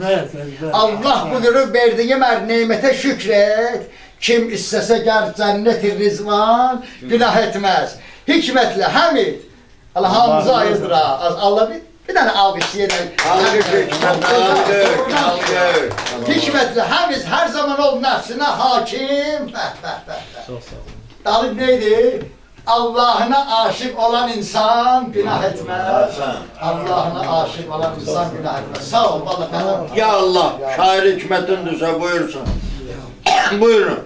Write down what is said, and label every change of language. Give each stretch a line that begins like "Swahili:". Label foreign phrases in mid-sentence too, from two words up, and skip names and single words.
Azerbaijani: Allah buyurub verdiyi nemətə şükr et. Kim istəsə gəl cənnət-i rizvan, günah etməz. Hikmətlə həmid. Allah hamımızı ayırdır ha. Allah bir dənə alqışlayacaq. Alqış. Hikmətlə həmiz hər zaman ol nəfsinə hakim. Dalib neydi?
Turkish: Allah'ına aşık olan insan günah etmez. Allah'ına aşık olan insan günah etmez.
Azerbaijani: Sağ ol vallahi. Ya Allah, şair hikmetindirsə buyursun. Buyurun.